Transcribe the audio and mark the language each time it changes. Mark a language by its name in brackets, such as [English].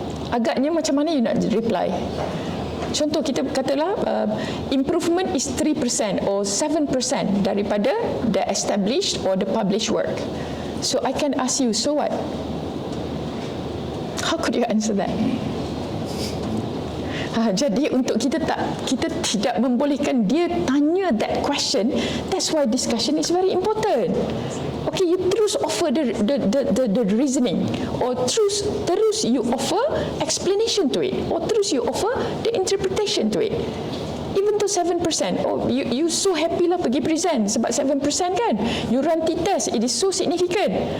[Malay] Agaknya macam mana [English] you [Malay] nak [English] reply? [Malay] Contoh, kita katalah [English] improvement is 3% or 7% [Malay] daripada [English] the established or the published work. So I can ask you, so what? How could you answer that? [Malay] Jadi untuk kita tidak membolehkan dia tanya [English] that question. That's why discussion is very important. Okay, you [Malay] terus [English] offer the reasoning, or terus you offer explanation to it, or terus you offer the interpretation to it. Even though 7%, oh, you so happy [Malay] lah pergi [English] present [Malay] sebab [English] 7% [Malay] kan, [English] you run t-test, it is so significant.